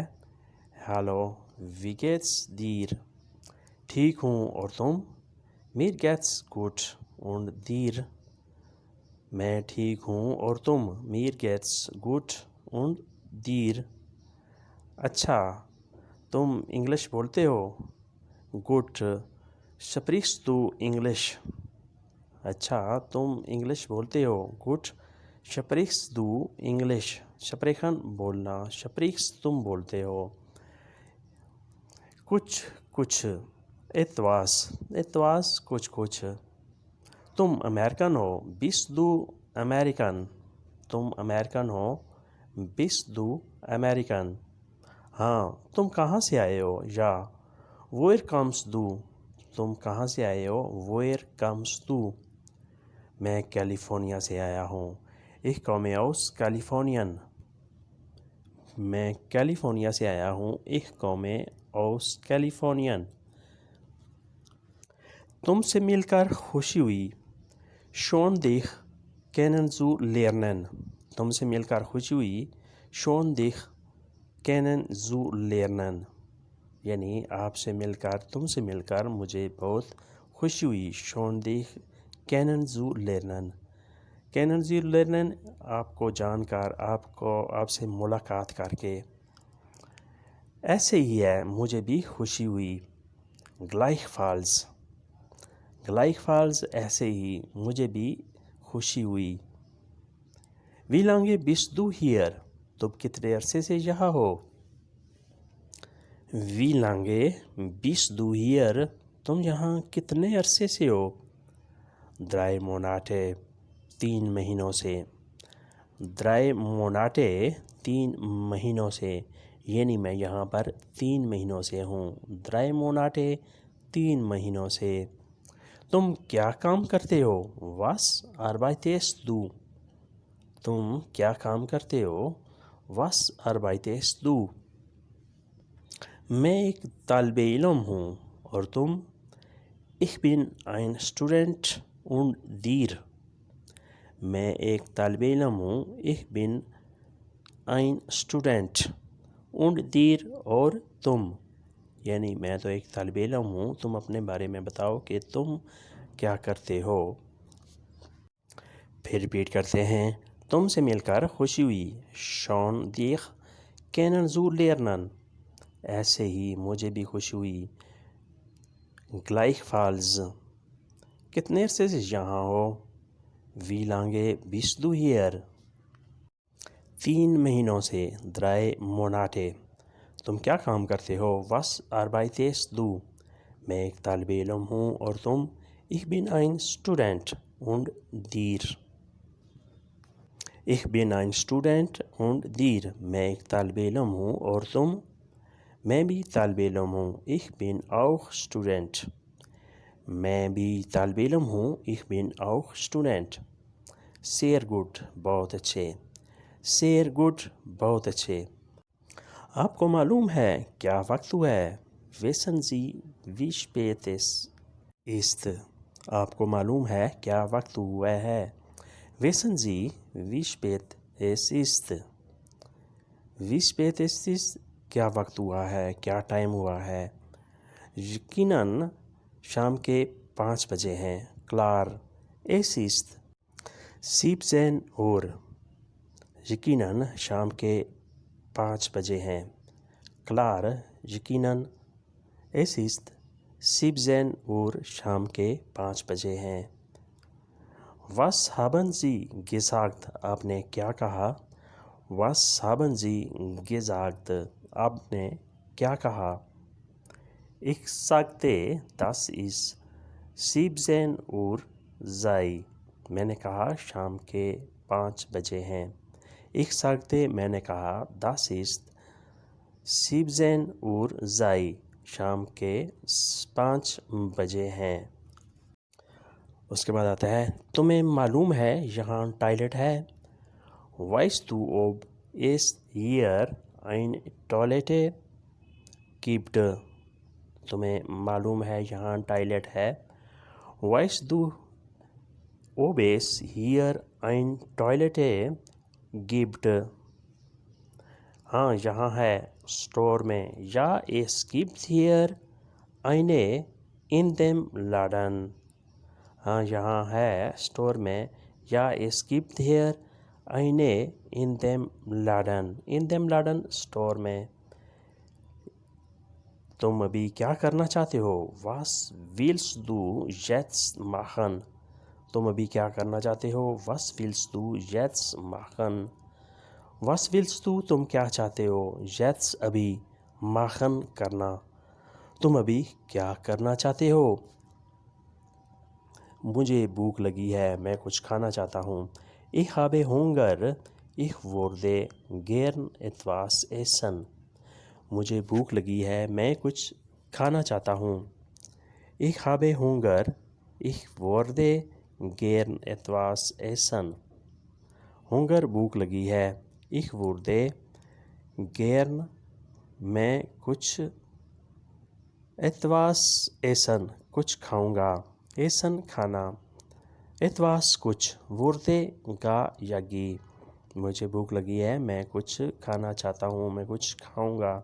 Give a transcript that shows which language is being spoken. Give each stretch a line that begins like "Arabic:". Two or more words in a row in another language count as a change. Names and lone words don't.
Urdu: ہیلو،
German: Wie geht's dir.
Urdu: ٹھیک ہوں، اور تم؟
German: Mir geht's gut und dir.
Urdu: میں ٹھیک ہوں، اور تم؟
German: Mir geht's gut und dir.
Urdu: اچھا، تم انگلش بولتے ہو؟
German: Gut sprichst du Englisch?
Urdu: اچھا، تم انگلش بولتے ہو؟
German: Gut sprichst du Englisch? sprechen بولنا، sprichst
Urdu: تم بولتے ہو۔ کچھ کچھ etwas کچھ کچھ۔ تم امریکن ہو؟
German: bist du American؟
Urdu: تم امریکن ہو؟
German: bist du American؟
Urdu: ہاں، تم کہاں سے آئے ہو؟ یا
German: woher kommst du؟
Urdu: تم کہاں سے آئے ہو؟
German: woher kommst du؟
Urdu: میں کیلیفورنیا سے آیا ہوں۔
German: ich komme aus Kalifornien۔
Urdu: میں کیلیفورنیا سے آیا ہوں۔
German: ich komme aus Kalifornien۔
Urdu: تم سے مل کر خوشی ہوئی۔
German: schön dich kennenzulernen۔
Urdu: تم سے مل کر خوشی ہوئی۔
German: schön dich kennenzulernen،
Urdu: یعنی آپ سے مل کر، تم سے مل کر مجھے بہت خوشی ہوئی۔
German: schön dich kennenzulernen۔
Urdu: kennenzulernen آپ کو جان کر، آپ سے ملاقات کر کے۔ ایسے ہی ہے، مجھے بھی خوشی ہوئی۔
German: gleichfalls۔ gleichfalls
Urdu: ایسے ہی، مجھے بھی خوشی ہوئی۔
German: wie lange bist du hier؟
Urdu: تم کتنے عرصے سے یہاں ہو؟
German: wie lange bist du hier؟
Urdu: تم یہاں کتنے عرصے سے ہو؟ 3 Monate، 3 مہینوں سے۔ 3 Monate، 3 مہینوں سے، یعنی میں یہاں پر 3 مہینوں سے ہوں۔ 3 Monate، 3 مہینوں سے۔ تم کیا کام کرتے ہو؟
German: was arbeitest du؟
Urdu: تم کیا کام کرتے ہو؟
German: was arbeitest du؟
Urdu: میں ایک طالب علم ہوں، اور تم؟
German: ich bin ein Student und dir۔
Urdu: میں ایک طالب علم ہوں۔
German: ich bin ein Student und dir،
Urdu: اور تم؟ یعنی میں تو ایک طالب علم ہوں، تم اپنے بارے میں بتاؤ کہ تم کیا کرتے ہو۔ پھر ریپیٹ کرتے ہیں۔ تم سے مل کر خوشی ہوئی۔
German: schön dich kennenzulernen۔
Urdu: ایسے ہی، مجھے بھی خوشی ہوئی۔ gleichfalls۔ کتنے عرصے سے یہاں ہو؟
German: wie lange bist du hier؟
Urdu: 3 مہینوں سے۔ 3 Monate۔ تم کیا کام کرتے ہو؟
German: was arbeitest du؟
Urdu: میں ایک طالب علم ہوں، اور تم؟
German: ich bin ein Student und dir۔ ich bin ein Student und dir۔
Urdu: میں ایک طالب علم ہوں، اور تم؟ میں بھی طالب علم ہوں۔
German: ich bin auch Student۔
Urdu: میں بھی طالب علم ہوں۔
German: ich bin auch Student۔ sehr gut،
Urdu: بہت اچھے۔
German: sehr gut،
Urdu: بہت اچھے۔ آپ کو معلوم ہے کیا وقت ہوا ہے؟
German: wissen Sie wie spät es ist؟
Urdu: آپ کو معلوم ہے کیا وقت ہوا ہے؟
German: wissen Sie wie spät es ist؟ wie spät es ist،
Urdu: کیا وقت ہوا ہے، کیا ٹائم ہوا ہے؟ یقیناً شام کے 5 بجے ہیں۔
German: klar es ist 17 Uhr۔
Urdu: یقیناً شام کے 5 بجے ہیں۔
German: klar یقیناً es ist 17 Uhr،
Urdu: شام کے 5 بجے ہیں۔
German: was haben Sie gesagt؟
Urdu: آپ نے کیا کہا؟
German: was haben Sie gesagt؟
Urdu: آپ نے کیا کہا؟
German: ich sagte dass es 17 Uhr sei۔
Urdu: میں نے کہا شام کے 5 بجے ہیں۔
German: ich sagte
Urdu: میں نے کہا
German: dass es 17 Uhr sei،
Urdu: شام کے 5 بجے ہیں۔ اس کے بعد آتا ہے تمہیں معلوم ہے یہاں ٹوائلٹ ہے.
German: Weißt du, ob es hier ein Toilette gibt?
Urdu: تمہیں معلوم ہے یہاں ٹوائلٹ ہے.
German: Weißt du, ob es hier ein Toilette gibt?
Urdu: ہاں یہاں ہے اسٹور میں.
German: Ja, es gibt hier eine in dem Laden.
Urdu: ہاں یہاں ہے اسٹور میں.
German: Ja, es gibt hier eine in dem Laden. In dem Laden
Urdu: اسٹور میں. تم ابھی کیا کرنا چاہتے ہو؟
German: Was willst du jetzt machen?
Urdu: تم ابھی کیا کرنا چاہتے ہو؟
German: Was willst du jetzt machen? Was willst du
Urdu: تم کیا چاہتے ہو؟ Jetzt ابھی machen کرنا. تم ابھی کیا کرنا چاہتے ہو؟ مجھے بھوک لگی ہے، میں کچھ کھانا چاہتا ہوں.
German: Ich habe Hunger. Ich würde gern etwas essen.
Urdu: مجھے بھوک لگی ہے، میں کچھ کھانا چاہتا ہوں.
German: Ich habe Hunger. Ich würde gern etwas essen.
Urdu: Hunger بھوک لگی ہے.
German: Ich würde gern
Urdu: میں کچھ
German: etwas essen
Urdu: کچھ کھاؤں گا. essen کھانا. etwas کچھ. würde گا یا گی. مجھے بھوک لگی ہے، میں کچھ کھانا چاہتا ہوں، میں کچھ کھاؤں گا.